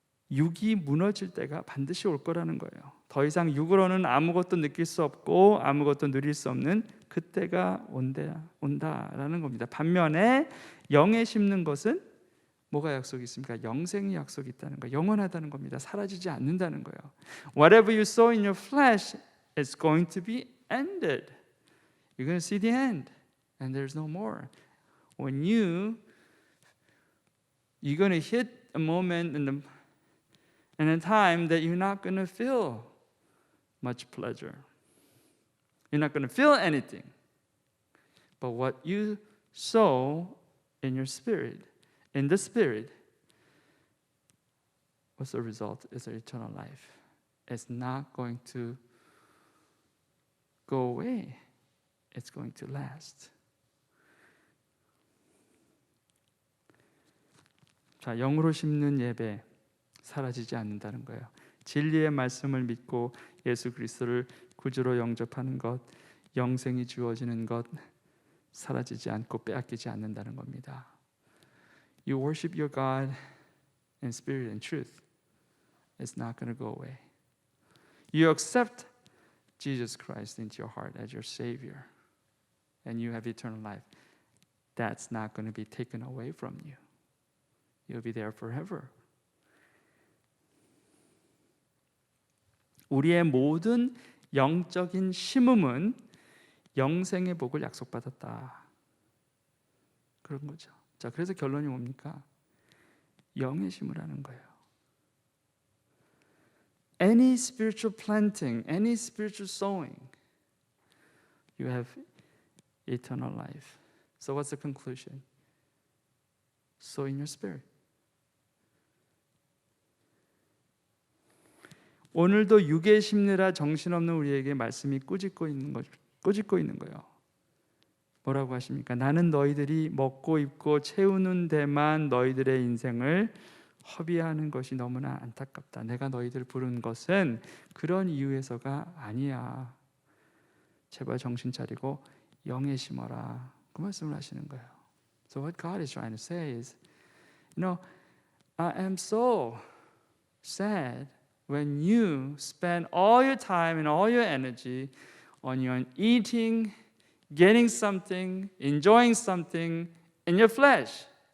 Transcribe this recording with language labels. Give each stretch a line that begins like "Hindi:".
Korean: 육이 무너질 때가 반드시 올 거라는 거예요. 더 이상 육으로는 아무것도 느낄 수 없고 아무것도 누릴 수 없는 그때가 온다라는 겁니다. 반면에 영에 심는 것은 뭐가 약속이 있습니까? 영생이 약속이 있다는 거예요. 영원하다는 겁니다. 사라지지 않는다는 거예요.
English: Whatever you sow in your flesh is going to be ended. You're going to see the end, and there's no more. When you're going to hit a moment in a time that you're not going to feel much pleasure. You're not going to feel anything. But what you sow in your spirit, in the spirit, what's the result? It's an eternal life. It's not going to go away. It's going to last.
Korean: 자, 영으로 심는 예배 사라지지 않는다는 거예요. 진리의 말씀을 믿고 예수 그리스도를 구주로 영접하는 것, 영생이 주어지는 것 사라지지 않고 빼앗기지 않는다는 겁니다.
English: You worship your God in spirit and truth. It's not going to go away. You accept Jesus Christ into your heart as your Savior, and you have eternal life. That's not going to be taken away from you. You'll be there forever.
Korean: 우리의 모든 영적인 심음은 영생의 복을 약속받았다. 그런 거죠. 자, 그래서 결론이 뭡니까? 영의 심으라는 거예요.
English: Any spiritual planting, any spiritual sowing, you have eternal life. So what's the conclusion? Sow in your spirit.
Korean: 오늘도 육에 심느라 정신없는 우리에게 말씀이 꾸짖고 있는 거예요. 뭐라고 하십니까? 나는 너희들이 먹고 입고 채우는 데만 너희들의 인생을 허비하는 것이 너무나 안타깝다. 내가 너희들 부른 것은 그런 이유에서가 아니야. 제발 정신 차리고 영에 심어라. 그 말씀을 하시는 거예요.
English: So what God is trying to say is, I am so sad when you spend all your time and all your energy on your eating, getting something, enjoying something in your flesh.